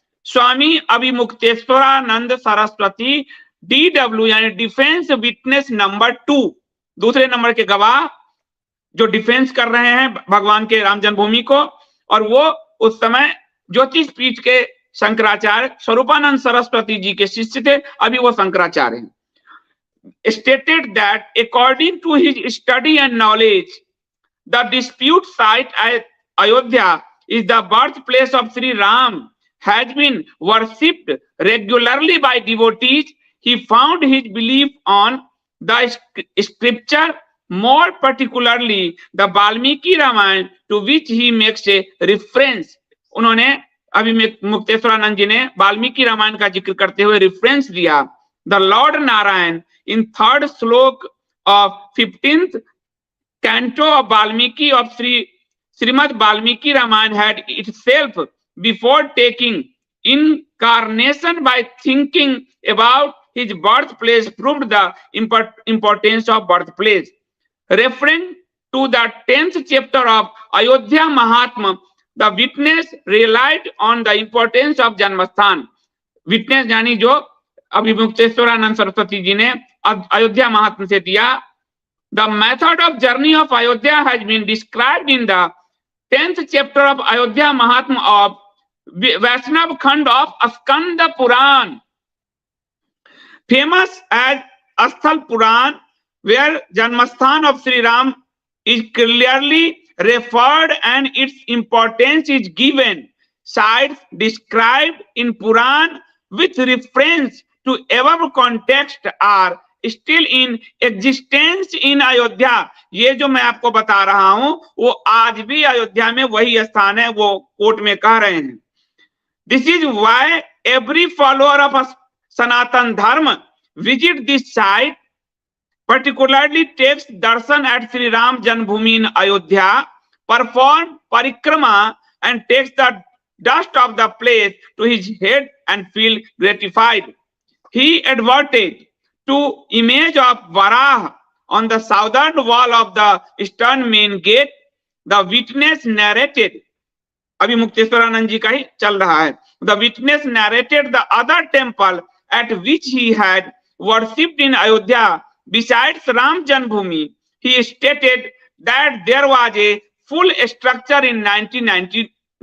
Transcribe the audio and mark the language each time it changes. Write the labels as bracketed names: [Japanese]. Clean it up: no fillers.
[Hindi] स्वामी Avimukteshwaranand Saraswati DW, यानी defence witness number 2, दूसरे number के गवाह जो डिफेंस कर रहे हैं भगवान के राम जन्मभूमि को। और वो उस समय ज्योतिष पीठ के शंकराचार्य स्वरूपानंद सरस्वती जी के शिष्य थे, अभी वो शंकराचार्य हैं। [English] Stated that according to his study and knowledge, the dispute site at Ayodhya is the birthplace of Sri Ram, has been worshipped regularly by devotees. He found his belief on the scripture, more particularly the Valmiki Ramayana, to which he makes a reference. [Hindi] उन्होंने अभी मुक्तेश्वरानंद जी ने वाल्मीकि रामायण का जिक्र करते हुए reference दिया। [English] The Lord Narayan in third slok of 15th canto of Valmiki of Srimad Valmiki Ramayana had itself, before taking incarnation by thinking about his birthplace, proved the importance of birthplace. Referring to the 10th chapter of Ayodhya Mahatma, the witness relied on the importance of Janmasthan. [Hindi] Witness यानी जो अभिमुक्तेश्वरानंद सरस्वती जी ने अयोध्या महात्म से दिया। [English] The method of journey of Ayodhya has been described in the 10th chapter of Ayodhya Mahatma of Vaishnav Khand of Skanda Puran, famous as Asthal Puran, where Janmasthan of Sri Ram is clearly referred and its importance is given. Sites described in Puran with reference to above context are still in existence in Ayodhya. [Hindi] ये जो मैं आपको बता रहा हूं वो आज भी अयोध्या में वही स्थान है, वो कोर्ट में कह रहे हैं। [English] This is why every follower of Sanatan Dharma visit this site, particularly takes darshan at Sri Ram Janmabhoomi in Ayodhya, perform parikrama and takes the dust of the place to his head and feel gratified. He adverted to image of Varaha on the southern wall of the eastern main gate. The witness narrated, [Hindi] अभी मुक्तेश्वरानंद जी का ही चल रहा है। [English] The witness narrated the other temple at which he had worshipped in Ayodhya besides Ram Janmabhoomi. He stated that there was a full structure in 1990.